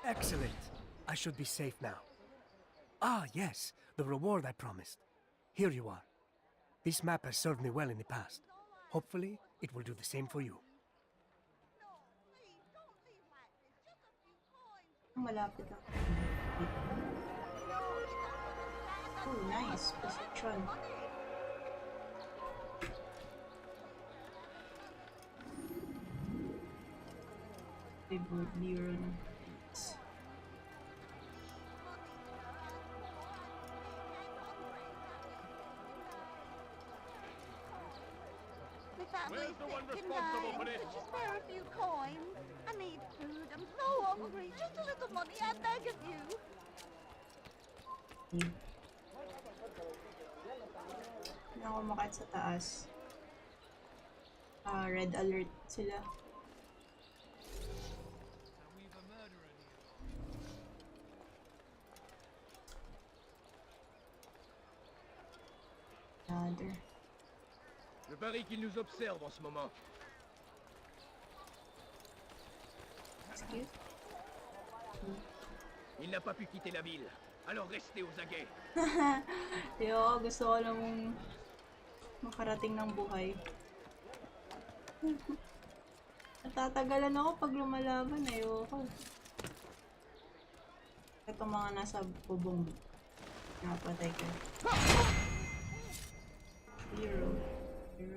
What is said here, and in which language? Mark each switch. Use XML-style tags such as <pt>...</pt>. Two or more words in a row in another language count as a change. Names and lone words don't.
<en>Excellent. I should be safe now. Ah, yes, the reward I promised. Here you are. This map has served me well in the past. Hopefully, it will do the same for you. No, please, don't leave like this. Just a few coins.</en> <tl>Malapit ako.</tl> <en>No, you don't understand. I'm Oh, nice. Position. money. Favorite bureau</en> <tl>ng Fates.</tl> <en>My family's Where's the one sick and responsible dying. for this? Could you spare a few coins? I need food. I'm so hungry. Just a little money, I beg of you.</en> <tl>Hindi ako makit sa taas.</tl> <en>Red alert</en> <tl>sila. Another.</tl> <fr>Je parie qu'il nous observe en ce moment. Excuse? Il n'a pas pu quitter la ville. Alors restez aux aguets.</fr> <tl>Yo, gusto ko namang makarating ng buhay. Natatagalan ako pag lumalaban. Ayoko. Ito mga nasa bubong. Napatay ko. Hero. Hero.</tl>